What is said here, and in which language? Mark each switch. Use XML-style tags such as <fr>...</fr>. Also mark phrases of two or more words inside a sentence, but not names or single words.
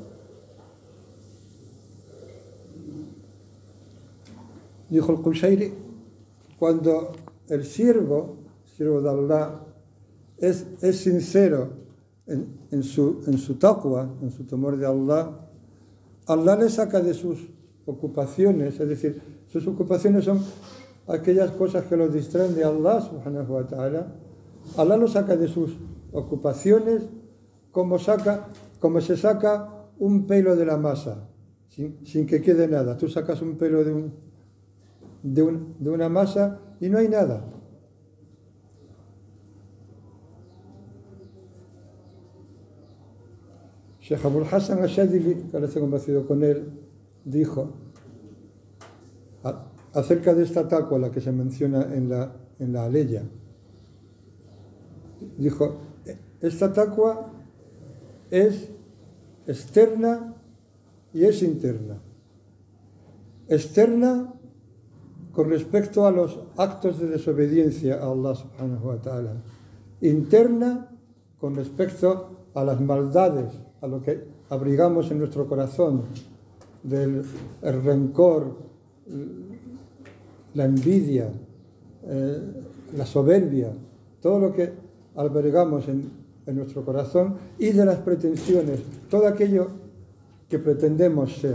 <es>Dijo el Qushayri, cuando el siervo de Allah, es sincero en su taqwa, en su temor de Allah, Allah le saca de sus ocupaciones, es decir, sus ocupaciones son aquellas cosas que los distraen de Allah</es> <ar>سبحانه وتعالى.</ar> <es>Allah lo saca de sus ocupaciones como se saca un pelo de la masa, sin que quede nada. Tú sacas un pelo de una masa y no hay nada. Sheikh Abul Hassan al-Shadili, que ahora estoy convencido con él, dijo acerca de esta taqwa, la que se menciona en la aleya, dijo, esta taqwa es externa y es interna. Externa con respecto a los actos de desobediencia a Allah</es> <ar>سبحانه وتعالى.</ar> <es>Interna con respecto a las maldades, a lo que abrigamos en nuestro corazón, del el rencor, la envidia, la soberbia, todo lo que albergamos en nuestro corazón, y de las pretensiones, todo aquello que pretendemos ser.</es>